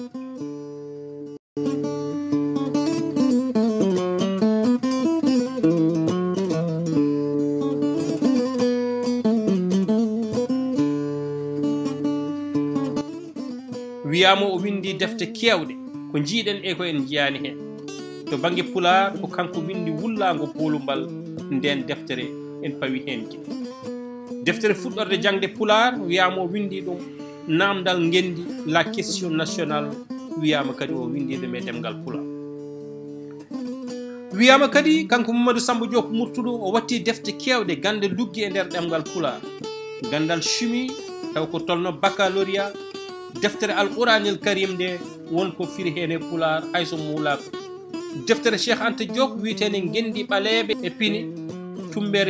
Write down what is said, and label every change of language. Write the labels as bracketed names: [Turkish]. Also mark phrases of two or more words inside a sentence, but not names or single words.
[Fula] wiyama o windi defte kewɗe ko jiiɗen e ko en jiyani hen to banggue pular ko kanko windi wullago polumbal nden deftere en pawi hen ki deftere fuɗɗorde jangde pular wiyama o windi ɗum namdal ngendi [French] la question nationale [Fula] wiyama kadi o windi ɗum e ɗemgal pular wiyama kadi kanko Mamadou Samba Diop Murtudu o watti defte kewɗe gande luggi e nder ɗemgal pular gandal chimie taw ko tolno baccalauréat deftere [Arabic] alquranil karim [Fula] nde wonko firi hen e pular hayso muulako deftere Cheikh Anta Diop witene gendi ɓaleɓe e pini tumbere